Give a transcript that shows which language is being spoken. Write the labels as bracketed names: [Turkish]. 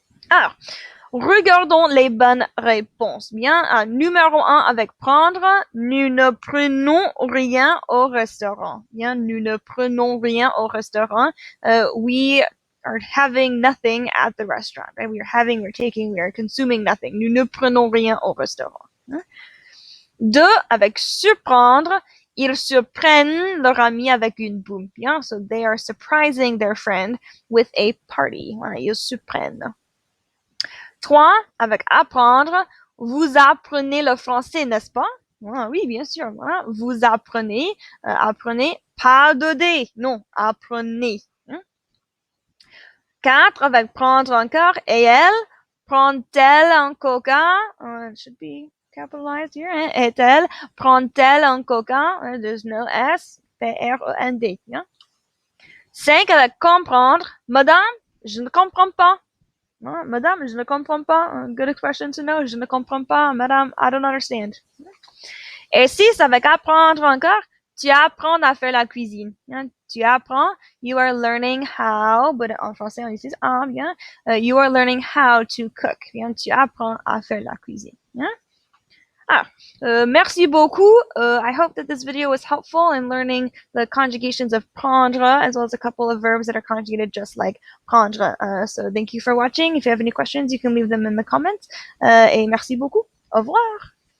[French] Alors, regardons les bonnes réponses. Bien, numéro 1 avec prendre, nous ne prenons rien au restaurant. Bien, nous ne prenons rien au restaurant. [English] We are having nothing at the restaurant, right? We are having, we're taking, we are consuming nothing. [French] Nous ne prenons rien au restaurant. 2 avec surprendre, ils surprennent leur ami avec une boum. [English] Bien, so they are surprising their friend with a party. [French] Voilà, ils surprennent. 3 avec apprendre, vous apprenez le français, n'est-ce pas? Oui, bien sûr. Vous apprenez, apprenez, pas de D, non, apprenez. 4 avec prendre encore, et elle, prend-elle un coca? [English] It should be capitalized here. [French] Et-elle, prend-elle un coca? [English] There's no S, [French] P-R-E-N-D. 5 avec comprendre, madame, je ne comprends pas. Madame, je ne comprends pas. [English] Good expression to know. [French] Je ne comprends pas. [English] Madame, I don't understand. [French] Et 6 avec apprendre encore, tu apprends à faire la cuisine. Tu apprends, [English] you are learning how, but [French] en français on utilise bien. [English] You are learning how to cook. [French] Tu apprends à faire la cuisine. Merci beaucoup. [English] I hope that this video was helpful in learning the conjugations of prendre, as well as a couple of verbs that are conjugated just like prendre. So thank you for watching. If you have any questions, you can leave them in the comments. [French] Et merci beaucoup. Au revoir.